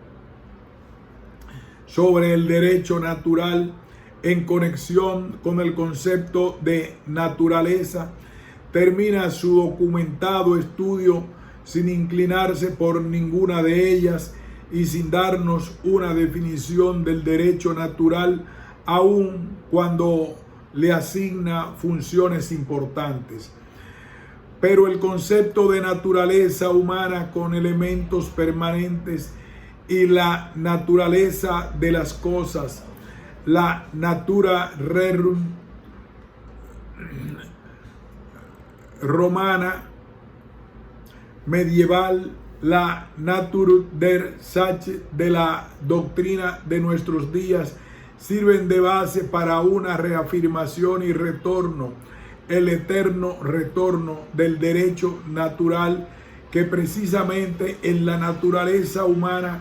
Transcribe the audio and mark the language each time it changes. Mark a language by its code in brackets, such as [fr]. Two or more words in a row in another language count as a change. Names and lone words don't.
[es] sobre el derecho natural en conexión con el concepto de naturaleza, termina su documentado estudio sin inclinarse por ninguna de ellas y sin darnos una definición del derecho natural, aun cuando le asigna funciones importantes. Pero el concepto de naturaleza humana con elementos permanentes y la naturaleza de las cosas, la [la] natura rerum [es] romana medieval, la [de] Natur der Sache [es] de la doctrina de nuestros días, sirven de base para una reafirmación y retorno, el eterno retorno del derecho natural, que precisamente en la naturaleza humana